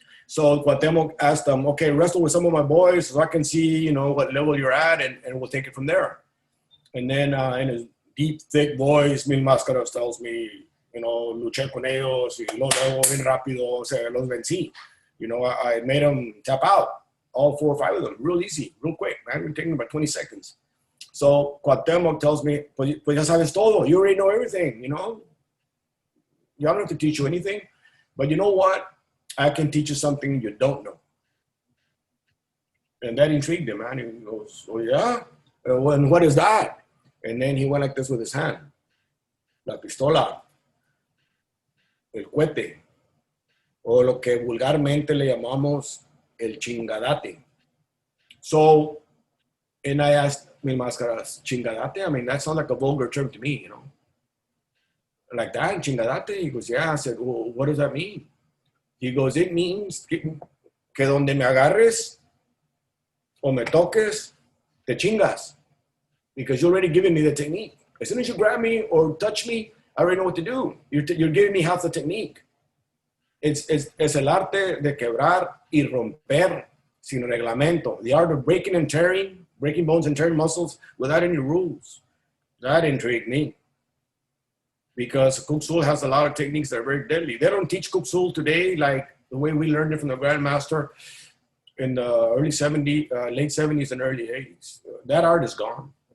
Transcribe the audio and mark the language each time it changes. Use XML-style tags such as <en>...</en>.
<en>So Cuauhtémoc asked him, okay, wrestle with some of my boys so I can see, you know, what level you're at, and we'll take it from there. And then in his deep, thick voice, Mil Máscaras tells me, you know,</en> <es>luché con ellos y luego bien rápido, o sea, los vencí.</es> <en>You know, I made them tap out, all 4 or 5 of them, real easy, real quick, man. It taking about 20 seconds. So Cuauhtemoc tells me,</en> <es>pues ya sabes todo.</es> <en>You already know everything, you know. You don't have to teach you anything. But you know what? I can teach you something you don't know. And that intrigued him, man. He goes, oh, yeah? And what is that? And then he went like this with his hand.</en> <es>La pistola, el cohete, o lo que vulgarmente le llamamos el chingadate.</es> <en>So, and I asked Mil Máscaras, chingadate? I mean, that sounds like a vulgar term to me, you know. Like that, chingadate? He goes, yeah. I said, well, what does that mean? He goes, it means</en> <es>que donde me agarres o me toques, te chingas.</es> <en>Because you're already giving me the technique. As soon as you grab me or touch me, I already know what to do. You're giving me half the technique. It's</en> <es>el arte de quebrar y romper sin reglamento.</es> <en>The art of breaking and tearing, breaking bones and tearing muscles without any rules. That intrigued me. Because Kuk Sul has a lot of techniques that are very deadly. They don't teach Kuk Sul today like the way we learned it from the Grandmaster in the early 70s, late 70s and early 80s. That art is gone.</en>